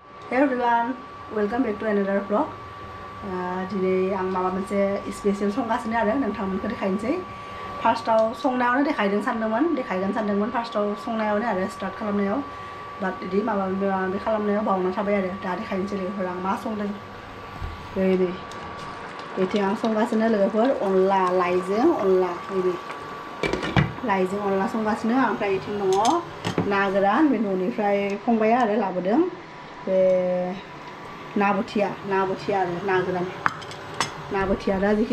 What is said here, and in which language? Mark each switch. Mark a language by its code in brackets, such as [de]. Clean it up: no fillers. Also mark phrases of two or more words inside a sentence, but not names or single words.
[en] Hey everyone, welcome back to another vlog. [brx] Today आं माबा मोनसे स्पेशल संगासिनो आरो नोंथांमोनखौ देखायनोसै। फार्स्टआव संनायावनो देखायगोन सानदोंमोन फार्स्टआव संनायावनो आरो स्टार्ट खालामनायाव बाट इदि माबा खालामनायाव बावना थाबाय आरो दा देखायनोसै लोगोफोर आं मा संदों। बेथिं आं संगासिनो लोगोफोर अनला लाइजों अनला संगासिनो ओमफ्राय इथिं दङ ना गोरान बे न'निफ्राय फंबाया आरो लाबोदों बे ना बोथिया आरो ना गोरान ना बोथिया दा जेखि